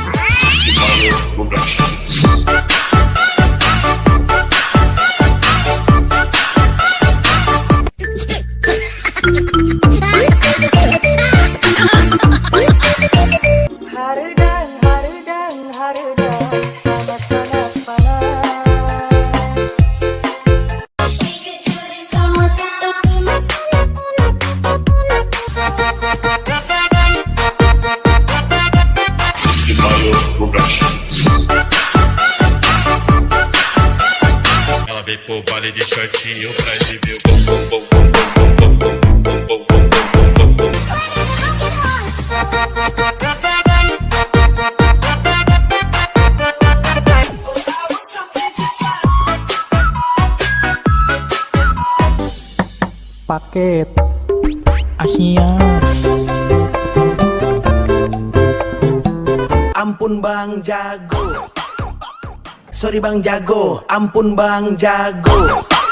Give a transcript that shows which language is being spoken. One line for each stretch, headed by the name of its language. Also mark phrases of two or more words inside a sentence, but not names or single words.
Indonesian: Hardang, hardang, hardang, panas, panas, panas.
Portuguese: Ela veio pro baile de shortinho pra exibir o bom, bom, bom, bom, bom, bom, bom, bom, bom, bom, bom.
Indonesian: Paket Asia. Ampun Bang Jago, sorry Bang Jago, ampun Bang Jago.